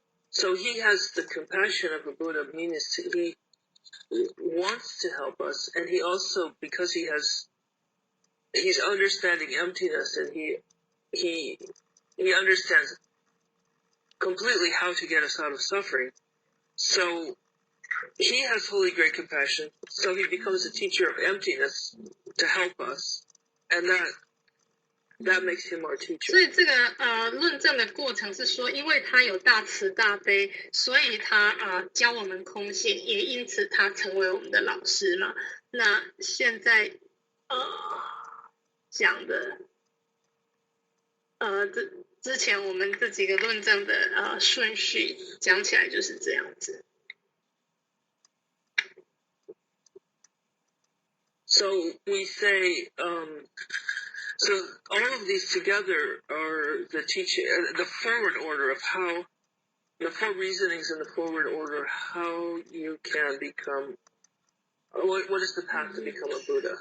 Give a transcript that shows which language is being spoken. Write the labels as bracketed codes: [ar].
[en] So he has the compassion of a Buddha, meaning he wants to help us, and he also, because he's understanding emptiness, and he understands completely how to get us out of suffering. So he has holy great compassion, so he becomes a teacher of emptiness to help us, and that makes him our teacher. [zh] 所以这个论证的过程是说，因为他有大慈大悲，所以他教我们空性，也因此他成为我们的老师嘛。那现在讲的之前我们这几个论证的顺序讲起来就是这样子。 [en] So we say, so all of these together are the teaching, the forward order of how, the four reasonings in the forward order, how you can become, what is the path to become a Buddha?